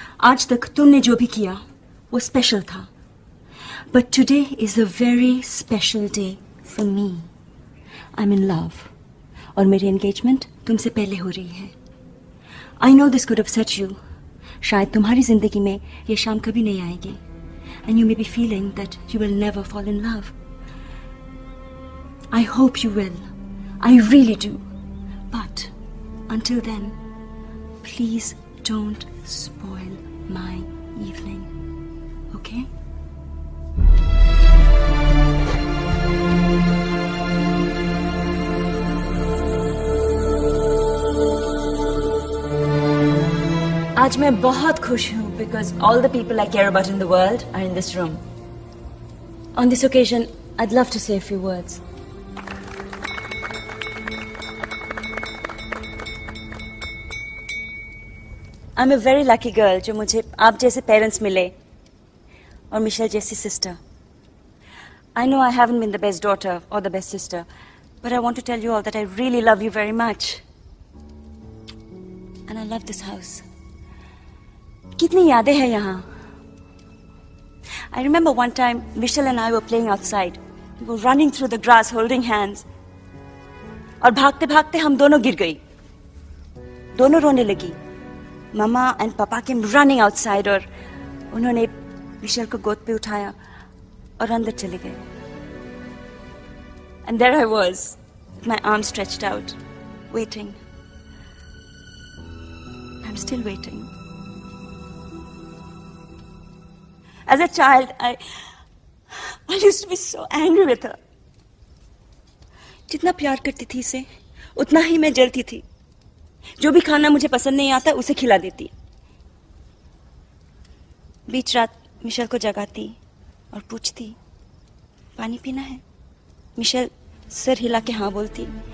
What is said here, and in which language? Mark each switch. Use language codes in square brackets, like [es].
[hi] आज तक तुमने जो भी किया वो स्पेशल था, [en] But today is a very special day for me. I am in love [hi] और मेरी एंगेजमेंट तुमसे पहले हो रही है. [en] I know this could upset you. [hi] शायद तुम्हारी जिंदगी में ये शाम कभी नहीं आएगी, [en] And you may be feeling that you will never fall in love. I hope you will. I really do. But until then, please Don't spoil my evening, okay? [hi] आज मैं बहुत खुश हूँ [en] because all the people I care about in the world are in this room. On this occasion, I'd love to say a few words. I'm a very lucky girl [hi] जो मुझे आप जैसे parents मिले और मिशेल जैसी sister. [en] I know I haven't been the best daughter or the best sister, but I want to tell you all that I really love you very much. And I love this house. [hi] कितनी यादें हैं यहाँ. [en] I remember one time Michelle and I were playing outside. We were running through the grass holding hands. [hi] और भागते भागते हम दोनों गिर गई. दोनों रोने लगी. [en] Mama and Papa came running outside [hi] और उन्होंने मिशेल को गोद पे उठाया और अंदर चले गए. [en] And there I was, with my arms stretched out, waiting. I'm still waiting. As a child, I used to be so angry with her. [hi] जितना प्यार करती थी इसे, उतना ही मैं जलती थी. जो भी खाना मुझे पसंद नहीं आता उसे खिला देती. बीच रात मिशेल को जगाती और पूछती, पानी पीना है? मिशेल सर हिला के हाँ बोलती.